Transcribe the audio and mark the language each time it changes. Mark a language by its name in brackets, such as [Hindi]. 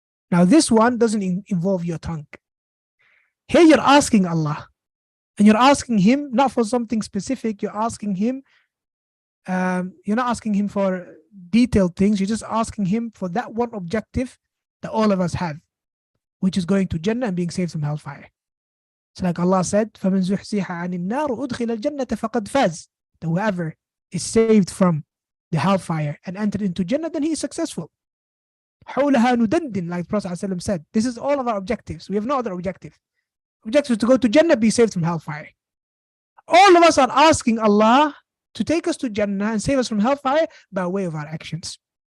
[English] Now, this one doesn't involve your tongue. Here you're asking Allah, and you're asking Him not for something specific, you're asking Him, you're not asking Him for detailed things, you're just asking Him for that one objective that all of us have, which is going to Jannah and being saved from hellfire. So like Allah said, [Arabic] فَمَنْ زُحْزِحَ عَنِ النَّارِ وَأُدْخِلَ الْجَنَّةَ فَقَدْ فَازَ. [English] That whoever is saved from the hellfire and entered into Jannah, then he is successful. [Arabic] حَوْلَهَا نُدَنْدٍ, [English] like Prophet ﷺ said. This is all of our objectives. We have no other objective. Objective is to go to Jannah, be saved from hellfire. All of us are asking Allah to take us to Jannah and save us from hellfire by way of our actions.